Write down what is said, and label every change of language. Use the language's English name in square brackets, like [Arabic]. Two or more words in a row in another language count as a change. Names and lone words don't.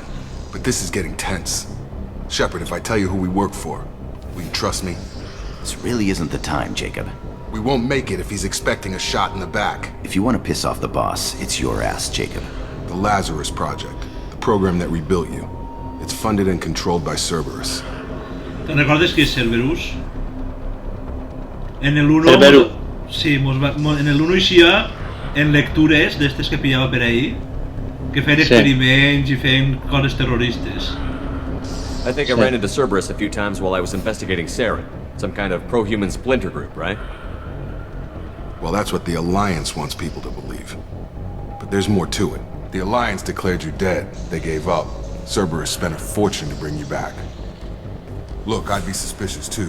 [English] But this is getting tense. Shepard, if I tell you who we work for, will you trust me? This really isn't the time, Jacob. We won't make it if he's expecting a shot in the back. If you want to piss off the boss, it's your ass, Jacob. The Lazarus Project. The program that rebuilt you. It's funded and controlled by Cerberus. [Catalan] ¿Te recordes que es Cerberus? En el 1... Cerberus. Sí, en el 1 eixia en lectures d'estes que pillava per ahí, que feien experiments i feien coses terroristes. [English] I think I ran into Cerberus a few times while I was investigating Saren. Some kind of pro-human splinter group, right? Well, that's what the Alliance wants people to believe. But there's more to it. The Alliance declared you dead. They gave up. Cerberus spent a fortune to bring you back. Look, I'd be suspicious too.